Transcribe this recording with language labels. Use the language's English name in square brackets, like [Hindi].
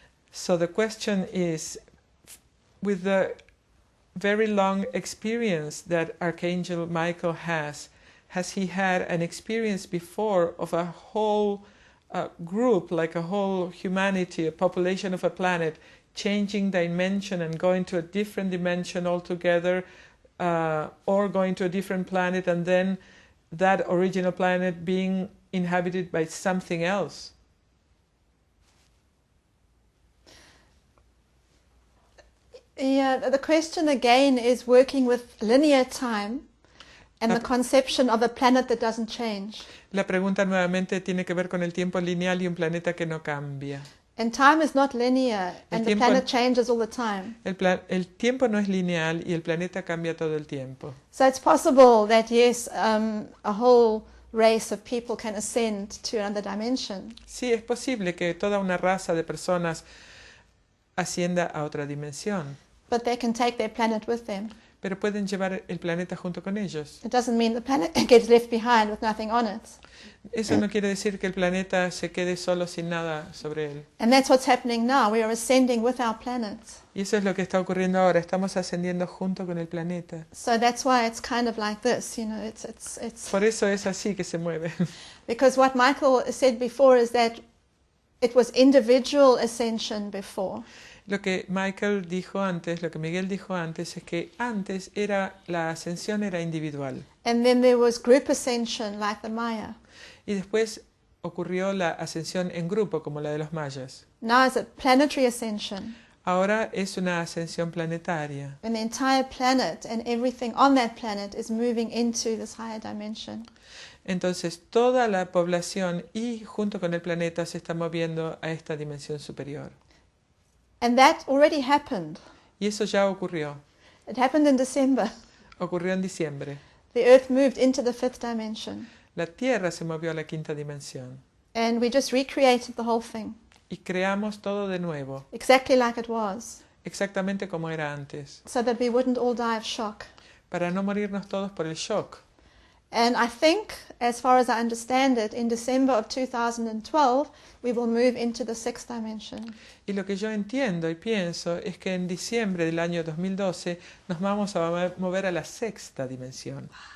[English] So the question is, with the very long experience that Archangel Michael has he had an experience before of a whole group, like a whole humanity, a population of a planet, changing dimension and going to a different dimension altogether, or going to a different planet and then that original planet being inhabited by something else? Yeah, the question again is working with linear time and the conception of a planet that doesn't change. [Spanish] La pregunta nuevamente tiene que ver con el tiempo lineal y un planeta que no cambia. [English] And time is not linear, and the planet changes all the time. [Spanish] El tiempo no es lineal y el planeta cambia todo el tiempo. [English] So it's possible that, yes, a whole race of people can ascend to another dimension. [Spanish] Sí, es posible que toda una raza de personas ascienda a otra dimensión. [English] But they can take their planet with them. [Spanish] pero pueden llevar el planeta junto con ellos. [English] It doesn't mean the planet gets left behind with nothing on it. [Spanish] Eso no quiere decir que el planeta se quede solo sin nada sobre él. [English] And that's what's happening now. We are ascending with our planet. [Spanish] Y eso es lo que está ocurriendo ahora. Estamos ascendiendo junto con el planeta. [English] So that's why it's kind of like this, you know, it's [Spanish] Por eso es así que se mueve. [English] because what Michael said before is that it was individual ascension before. [Spanish] Lo que Michael dijo antes, lo que Miguel dijo antes, es que antes la ascensión era individual. [English] And then there was group ascension like the Maya. [Spanish] Y después ocurrió la ascensión en grupo, como la de los mayas. [English] Now it's a planetary ascension. [Spanish] Ahora es una ascensión planetaria. [English] And the entire planet and everything on that planet is moving into this higher dimension. [Spanish] Entonces toda la población y junto con el planeta se está moviendo a esta dimensión superior. [English] And that already happened. [Spanish] Y eso ya ocurrió. [English] It happened in December. [Spanish] Ocurrió en diciembre. [English] The Earth moved into the fifth dimension. [Spanish] La Tierra se movió a la quinta dimensión. [English] And we just recreated the whole thing. [Spanish] Y creamos todo de nuevo, [English] Exactly like it was. [Spanish] exactamente como era antes, [English] So that we wouldn't all die of shock. [Spanish] para no morirnos todos por el shock. [English] And I think, as far as I understand it, in December of 2012, we will move into the sixth dimension. [Spanish] Y lo que yo entiendo y pienso es que en diciembre del año 2012 nos vamos a mover a la sexta dimensión.